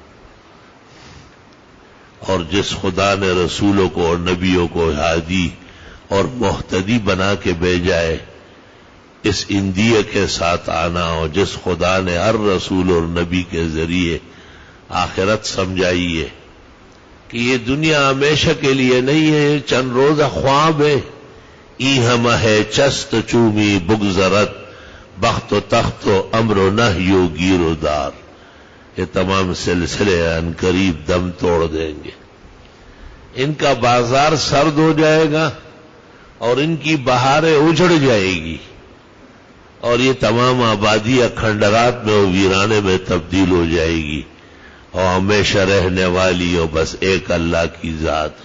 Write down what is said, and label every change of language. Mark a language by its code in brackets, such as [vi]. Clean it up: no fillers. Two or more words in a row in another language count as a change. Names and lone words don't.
[ur] اور جس خدا نے رسولوں کو اور نبیوں کو ہادی اور محتدی بنا کے بھیجا ہے، اس اندیہ کے ساتھ آنا، اور جس خدا نے ہر رسول اور نبی کے ذریعے آخرت سمجھائی ہے کہ یہ دنیا ہمیشہ کے لیے نہیں ہے، چند روزہ خواب ہے. [fa] ای ہم ہے چست چومی بگزرت، بخت و تخت و امر و نہی و گیر و دار. [ur] یہ تمام سلسلے ان قریب دم توڑ دیں گے، ان کا بازار سرد ہو جائے گا اور ان کی بہاریں اجڑ جائے گی، اور یہ تمام آبادیاں کھنڈرات میں و ویرانے میں تبدیل ہو جائے گی، اور ہمیشہ رہنے والی اور بس ایک اللہ کی ذات ہے.